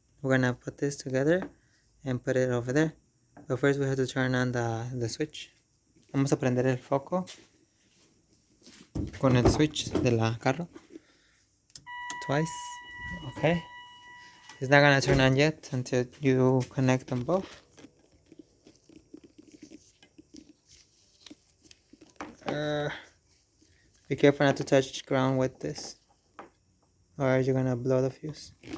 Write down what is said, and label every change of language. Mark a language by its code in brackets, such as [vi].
[en] We're gonna put this together and put it over there. But first we have to turn on the switch. [es] Vamos a prender el foco con el switch de la carro. [en] Twice. Okay. It's not gonna turn on yet until you connect them both. Be careful not to touch ground with this, or you're gonna blow the fuse.